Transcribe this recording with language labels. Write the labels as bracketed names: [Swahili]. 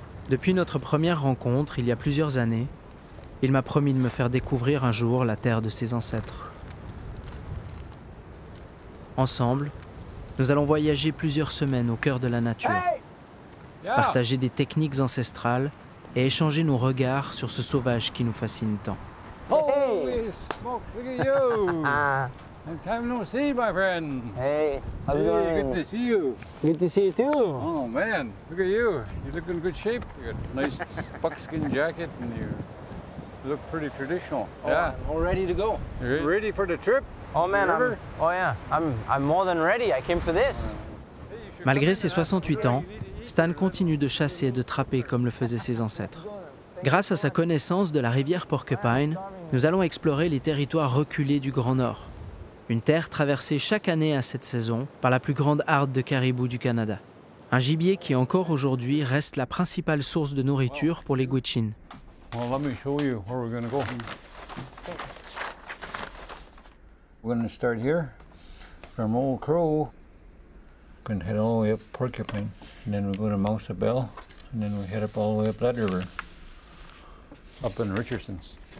[French] Depuis notre première rencontre, il y a plusieurs années, il m'a promis de me faire découvrir un jour la terre de ses ancêtres. Ensemble, nous allons voyager plusieurs semaines au cœur de la nature, partager des techniques ancestrales et échanger nos regards sur ce sauvage qui nous fascine tant. [English] Holy smokes, look at you! Long time no see, my friend. Hey, how's it going? Good to see you. Good to see you too. Oh man, look at you. You look in good shape. You got a nice buckskin jacket and you look pretty traditional. Yeah. All ready to go. You ready for the trip? Oh man, I'm more than ready. I came for this. [French] Malgré ses 68 ans, Stan continue de chasser et de trapper comme le faisaient ses ancêtres. Grâce à sa connaissance de la rivière Porcupine, nous allons explorer les territoires reculés du Grand Nord. Une terre traversée chaque année à cette saison par la plus grande harde de caribous du Canada. Un gibier qui encore aujourd'hui reste la principale source de nourriture pour les Gwich'in. [English] Well, let me show you where we're going to go. We're going to start here from Old Crow. We're going to head all the way up Porcupine, and then we go to Mousa Bell, and then we head up all the way up that river, up in Richardson's.